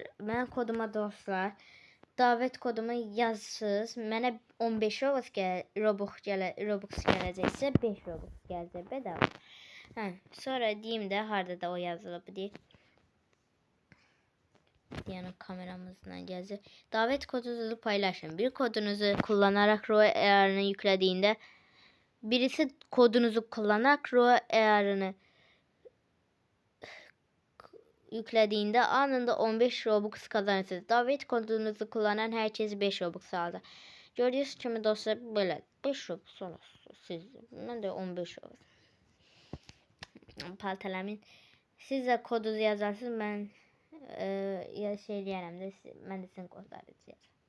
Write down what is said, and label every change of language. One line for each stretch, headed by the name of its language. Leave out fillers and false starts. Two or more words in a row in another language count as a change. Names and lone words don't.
Azerbaijani: Mən koduma dostlar.
Turkish: Davet kodumu yazsınız.
Azerbaijani: Mənə 15 Robux gələcəksə 5 Robux gələcək bedava. Sonra deyim də harda da o yazılıb deyil. Yəni kameramızdan gələcək.
Turkish: Davet kodunuzu paylaşın. Bir kodunuzu kullanarak ROE-ni yüklədiyində birisi kodunuzu kullanarak ROE-ni yüklədiyində anında 15 Robux kazanırsınız. Davet kodunuzu kullanan herkes 5 Robux aldı.
Azerbaijani: Gördüyünüz kimi dostlar belə 5 Robux olasınız siz. Mən də 15 Robux. Paltalamin. Siz də kodunuzu yazarsınız. Mən şey deyərəm də mən də sizin kodlarınızı yazarım.